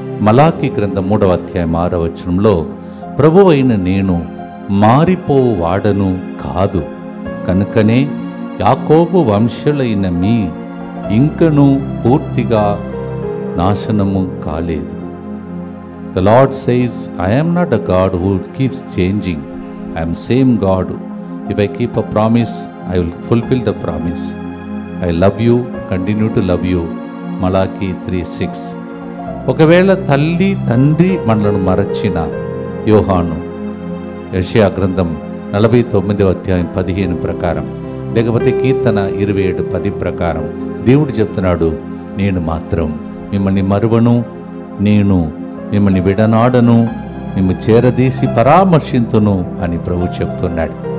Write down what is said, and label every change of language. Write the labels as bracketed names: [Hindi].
[Telugu] మలాకి గ్రంథం 3వ అధ్యాయం 6వ వచనంలో ప్రభువైన నేను మారిపోవు వాడను కాదు, కనుకనే యాకోబు వంశులైన మీ ఇంకను పూర్తిగా నాశనము కాలేదు. [English] The Lord says, I am not a God who keeps changing. I am same God. If I keep a promise, I will fulfill the promise. I love you, continue to love you. [Telugu] మలాకి 3:6. ఒకవేళ తల్లి తండ్రి మనలను మరచిన యోహాను యెషయా గ్రంథం 49వ అధ్యాయం 15 ప్రకారం, లేకపోతే కీర్తన 27:10 ప్రకారం దేవుడు చెప్తున్నాడు, నేను మాత్రం మిమ్మల్ని మరువను, నేను మిమ్మల్ని విడనాడను, మిమ్ము చేరదీసి పరామర్శింతును అని ప్రభు చెప్తున్నాడు.